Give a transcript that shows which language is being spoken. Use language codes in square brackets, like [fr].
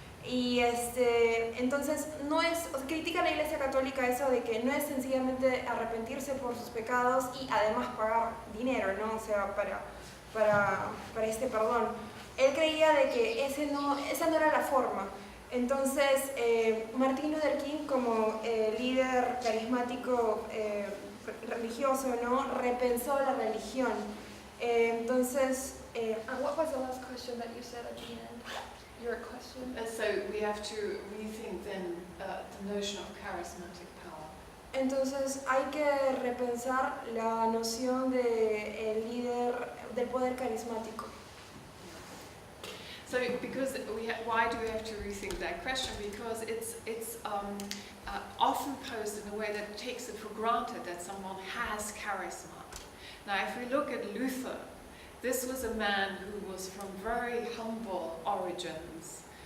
[es] Y entonces critica a la Iglesia Católica eso de que no es sencillamente arrepentirse por sus pecados y además pagar dinero, ¿no? O sea, para este perdón. Él creía de que esa no era la forma. Entonces, Martin Luther King, como líder carismático religioso, ¿no? Repensó la religión. [en] Entonces, what was the last question that you said at the end? Your question? So we have to rethink then the notion of charismatic power. [es] Entonces hay que repensar la noción de el líder del poder carismático. [en] So, because why do we have to rethink that question? Because it's often posed in a way that takes it for granted that someone has charisma. Now, if we look at Luther, this was a man who was from very humble origins.